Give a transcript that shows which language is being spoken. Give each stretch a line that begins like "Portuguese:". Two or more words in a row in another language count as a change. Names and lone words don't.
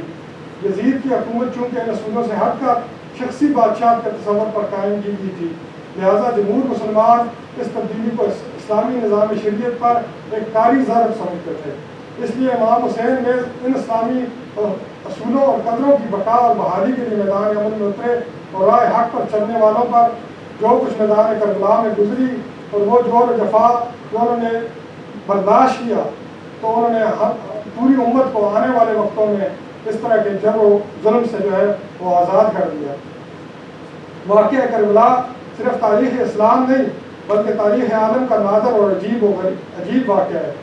Urdu: یزید کی حکومت چونکہ ان اصولوں سے ہٹ کر شخصی بادشاہ کے تصور پر قائم کی گئی تھی، لہذا جمہور مسلمان اس تبدیلی کو اسلامی نظام شریعت پر ایک کاری ضرب سمجھتے تھے۔ اس لیے امام حسین نے ان اسلامی اصولوں اور قدروں کی بقا اور بحالی کے لیے میدان عمل میں اترے، اور رائے حق پر چلنے والوں پر جو کچھ میدان کربلا میں گزری اور وہ جور و جفا جو انہوں نے برداشت کیا، تو انہوں نے پوری امت کو آنے والے وقتوں میں اس طرح کے جبر و ظلم سے جو ہے وہ آزاد کر دیا۔ واقعہ کربلا صرف تاریخ اسلام نہیں بلکہ تاریخ عالم کا نادر اور عجیب واقعہ ہے۔